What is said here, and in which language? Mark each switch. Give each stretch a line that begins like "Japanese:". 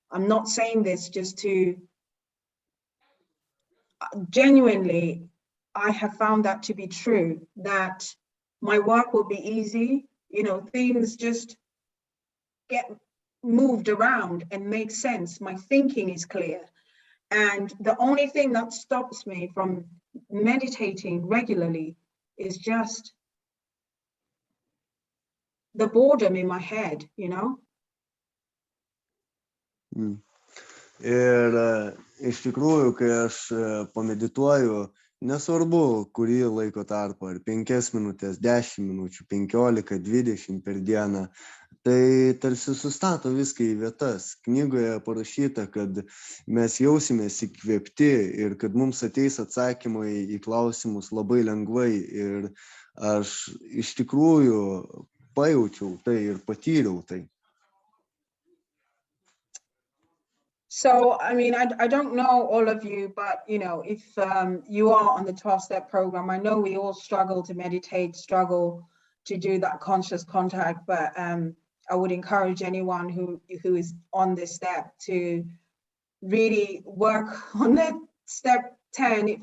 English: I'm not saying this just to, genuinely, I have found that to be true, that my work will be easy, you know, things just get moved around and make sense. My thinking is clear. And the only thing that stops me from meditating regularly is just the boredom in my head, you know?
Lithuanian: Ir iš tikrųjų, kai aš pamedituoju, nesvarbu, kurį laiko tarpą, ar 5 minutės, 10 minučių, 15, 20 per dieną, tai tarsi sustato viską į vietas. Knygoje parašyta, kad mes jausimės įkvėpti ir kad mums ateis atsakymai į klausimus labai lengvai. Ir aš iš tikrųjų pajaučiau tai ir patyriau tai.
English: So, I mean, I don't know all of you, but, you know, if you are on the 12-step program, I know we all struggle to meditate, struggle to do that conscious contact, but I would encourage anyone who is on this step to really work on that step 10.